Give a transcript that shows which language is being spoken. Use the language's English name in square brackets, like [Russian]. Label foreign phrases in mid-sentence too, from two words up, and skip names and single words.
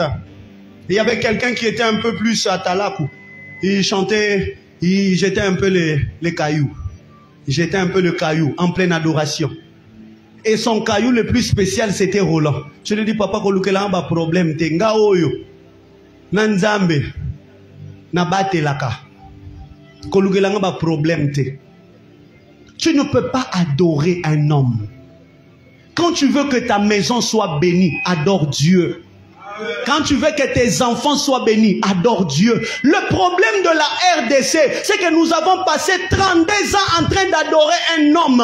[French] Il y avait quelqu'un qui était un peu plus à Talakou. Il chantait, il jetait un peu les cailloux. Il jetait un peu le caillou en pleine adoration. Et son caillou le plus spécial, c'était Roland. Je lui dis, papa, qu'on a un problème. [Lingala] Nanzambe na batelaka. Kolugelanga ba problème te. [French] Tu ne peux pas adorer un homme. Quand tu veux que ta maison soit bénie, adore Dieu. Quand tu veux que tes enfants soient bénis, adore Dieu. Le problème de la RDC, c'est que nous avons passé 32 ans en train d'adorer un homme.